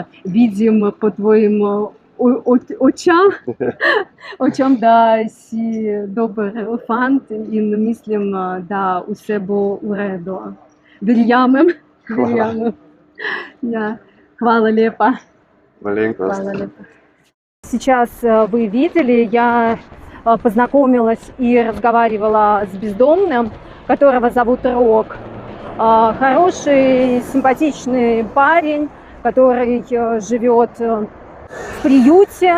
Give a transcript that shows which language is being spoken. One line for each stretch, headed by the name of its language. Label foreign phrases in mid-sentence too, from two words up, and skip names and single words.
Slovenian: vidim po tvojim očam, da si dober fant in mislim, da vse bo v redu. Verjamem. Ja. Hvala lepa. Malenkost. Hvala lepa.
Russian: Сейчас вы видели, я познакомилась и разговаривала с бездомным, которого зовут Рок. Хороший, симпатичный парень, который живет в приюте.